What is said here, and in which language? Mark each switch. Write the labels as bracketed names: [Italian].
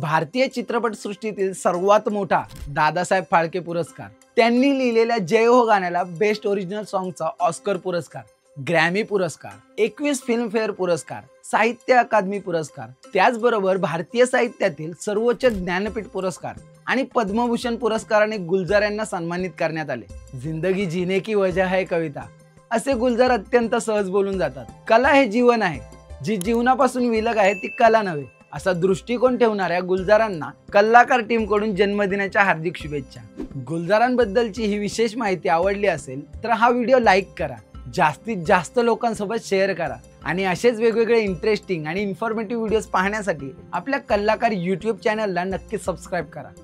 [Marathi] भारतीय चित्रपट सृष्टीतील सर्वात मोठा दादासाहेब फाळके पुरस्कार, त्यांनी लिहिलेल्या जय हो गाण्याला बेस्ट ओरिजिनल सॉन्गचा ऑस्कर पुरस्कार, ग्रॅमी पुरस्कार, 21 फिल्मफेअर पुरस्कार, साहित्य अकादमी पुरस्कार, त्याचबरोबर भारतीय साहित्यातील सर्वोच्च ज्ञानपीठ पुरस्कार आणि पद्मभूषण पुरस्काराने गुलजार यांना सन्मानित करण्यात आले। [Hindi] जिंदगी जीने की वजह है कविता [Marathi] असे गुलजार अत्यंत सहज बोलून जातात। कला हे जीवन आहे, जी जीवनापासून विलग आहे ती कला नव्हे असा दृष्टिकोन ठेवणाऱ्या गुलजारांना कलाकार टीम कडून जन्मदिनाच्या हार्दिक शुभेच्छा। गुलजारांबद्दलची ही विशेष माहिती आवडली असेल तर हा व्हिडिओ लाईक करा, जास्तीत जास्त लोकांसोबत शेअर करा आणि असेच वेगवेगळे इंटरेस्टिंग आणि इन्फॉर्मेटिव्ह व्हिडिओज पाहण्यासाठी आपल्या कलाकार यूट्यूब चॅनलला नक्की सबस्क्राइब करा।